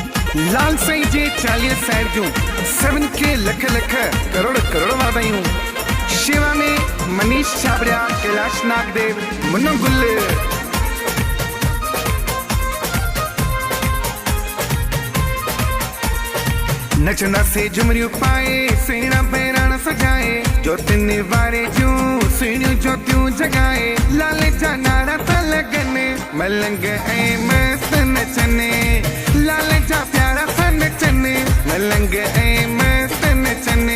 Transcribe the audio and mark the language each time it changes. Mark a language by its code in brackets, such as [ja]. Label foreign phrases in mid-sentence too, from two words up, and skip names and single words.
[sd] लाल साईं जे 40 साइड जूं सभिनि खे लख लख करोड़ करोड़ वाधायूं। शेवा में मनीष छाबड़िया, कैलाश नागदेव, मुन्नो गुल। नचंदा से झुमरियूं पाए, सुहिणा बहिराणा सजाए, ज्योतियुनि वारे जूं सुहिणियूं ज्योतियूं जगाए। लाल जा नारा था लॻनि, मलंग ऐं मस्त नचनि। लाल जा प्यारा था नचनि, मलंग ऐं मस्त नचनि।